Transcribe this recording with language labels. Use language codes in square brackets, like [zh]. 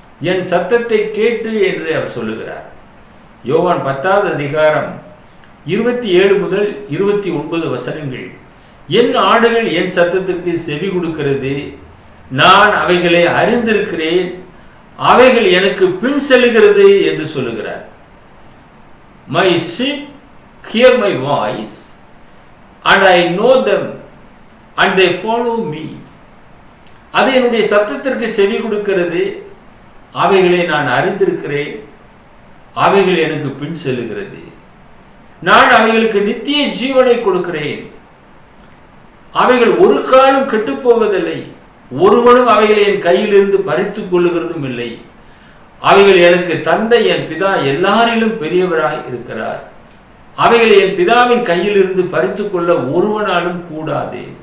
[ta] என் சத்தத்தை கேட்டு என்று அவர் சொல்லுகிறார். யோவான் 10வது அதிகாரம் 27 முதல் 29 வசனங்கள், என் ஆடுகள் என் சத்தத்திற்கு செவி கொடுக்கிறது, நான் அவைகளை அறிந்திருக்கிறேன், அவைகள் எனக்கு பின் செல்லுகிறது என்று சொல்லுகிறார். [en] My sheep hear my voice and I know them and they follow me. [ta] அது என்னுடைய சத்தத்திற்கு செவி கொடுக்கிறது, அவைகளை நான் அறிந்திருக்கிறேன், அவைகள் எனக்கு பின் செல்லுகிறது, நான் அவைகளுக்கு நித்திய ஜீவனை கொடுக்கிறேன், அவைகள் ஒரு காலம் கெட்டுப்போவதில்லை, ஒருவனும் அவைகளை என் கையிலிருந்து பறித்துக் கொள்ளுகிறதும் இல்லை, அவைகள் எனக்கு தந்தை என் பிதா எல்லாரிலும் பெரியவராய் இருக்கிறார், அவைகளை என் பிதாவின் கையிலிருந்து பறித்துக் கொள்ள ஒருவனாலும் கூடாது.